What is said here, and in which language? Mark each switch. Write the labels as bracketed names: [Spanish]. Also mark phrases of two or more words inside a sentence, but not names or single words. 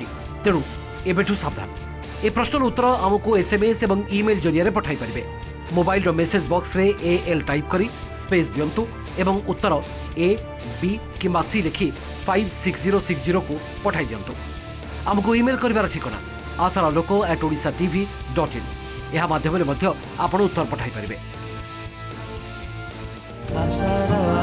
[Odia] ତେଣୁ ଏବେଠୁ ସାବଧାନ। ଏ ପ୍ରଶ୍ନର ଉତ୍ତର ଆମକୁ SMS ଏବଂ ଇମେଲ୍ ଜରିଆରେ ପଠାଇ ପାରିବେ। ମୋବାଇଲର ମେସେଜ ବକ୍ସରେ AL ଟାଇପ୍ କରି ସ୍ପେସ୍ ଦିଅନ୍ତୁ ଏବଂ ଉତ୍ତର A, B କିମ୍ବା C ଲେଖି 56060 ପଠାଇ ଦିଅନ୍ତୁ। ଆମକୁ ଇମେଲ୍ କରିବାର ଠିକଣା asaraloko@odishatv.in। ଏହା ମାଧ୍ୟମରେ ମଧ୍ୟ ଆପଣ ଉତ୍ତର ପଠାଇ ପାରିବେ।